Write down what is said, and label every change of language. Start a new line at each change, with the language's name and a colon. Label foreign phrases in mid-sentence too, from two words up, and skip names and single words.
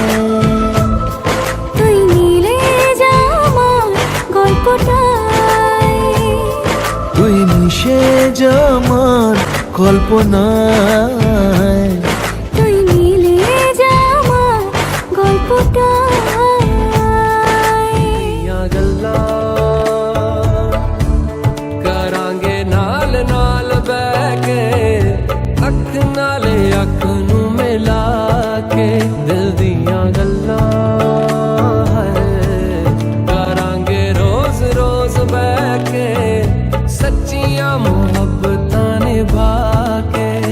Bangla: তুই মিলে যা আমার গল্পটায়। তুই মিশে যা আমার কল্পনায়। তুই মিলে যা আমার গল্পটায়।
Punjabi: ਦੀਆਂ ਗੱਲਾਂ ਕਰਾਂਗੇ ਨਾਲ ਨਾਲ ਬਹਿ ਕੇ, ਅੱਖ ਨਾਲੇ ਅੱਖ ਨੂੰ ਮਿਲਾ ਕੇ। ਦਿਲ ਦੀਆਂ ਗੱਲਾਂ ਹੈ ਕਰਾਂਗੇ ਰੋਜ਼ ਰੋਜ਼ ਬਹਿ ਕੇ, ਸੱਚੀਆਂ ਮੁਹੱਬਤਾਂ ਨਿਭਾ ਕੇ।